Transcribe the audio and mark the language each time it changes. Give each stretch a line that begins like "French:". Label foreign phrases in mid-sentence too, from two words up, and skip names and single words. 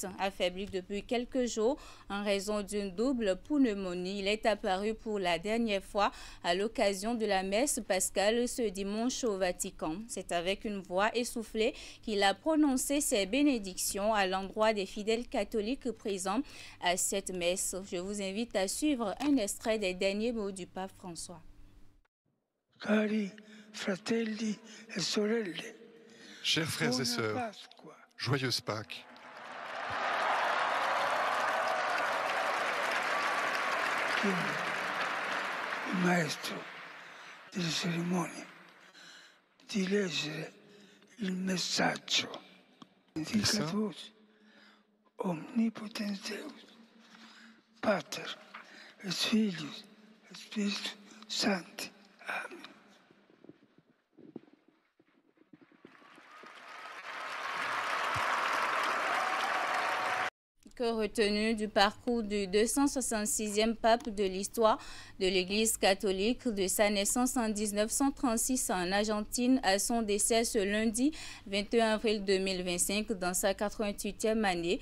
French: Affaibli depuis quelques jours en raison d'une double pneumonie, il est apparu pour la dernière fois à l'occasion de la messe pascale ce dimanche au Vatican. C'est avec une voix essoufflée qu'il a prononcé ses bénédictions à l'endroit des fidèles catholiques présents à cette messe. Je vous invite à suivre un extrait des derniers mots du pape François.
Italian: Cari fratelli e sorelle,
French: chers frères et sœurs, joyeuse Pâques.
Italian: Il maestro delle cerimonie di leggere il messaggio.
Latin: Benedicatus omnipotens Deus, Pater et Filius et Spiritus Sancti. Amen.
French: Que retenu du parcours du 266e pape de l'histoire de l'Église catholique, de sa naissance en 1936 en Argentine à son décès ce lundi 21 avril 2025 dans sa 88e année.